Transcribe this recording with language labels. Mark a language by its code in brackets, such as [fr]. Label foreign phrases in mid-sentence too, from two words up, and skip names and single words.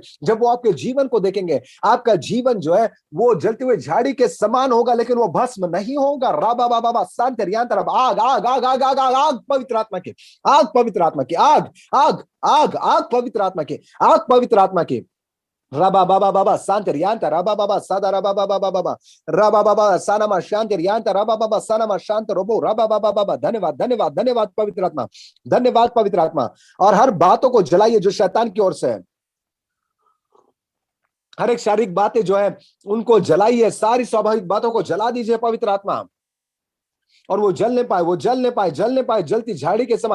[hi] जब वो आपके जीवन को देखेंगे, आपका जीवन जो है वो जलते हुए झाड़ी के समान होगा, लेकिन वो भस्म नहीं होगा। राबा बाबा बाबा शांतर आग आग आग आग आग आग आग पवित्र आत्मा की आग, पवित्र आत्मा की आग, आग आग आग पवित्र आत्मा की आग, पवित्र आत्मा की। Raba baba baba santer yanta raba baba sada raba baba baba raba baba sanama shanter yanta raba baba sanama shant robo raba baba baba। धन्यवाद धन्यवाद धन्यवाद पवित्र आत्मा, धन्यवाद पवित्र आत्मा। और हर बातों को जलाइए जो शैतान की ओर से है, हर एक शारीरिक बातें जो है उनको जलाइए, सारी स्वाभाविक बातों को जला दीजिए पवित्र आत्मा, और वो जलने पाए, वो जलने पाए, जलने पाए, जलती झाड़ी के समान।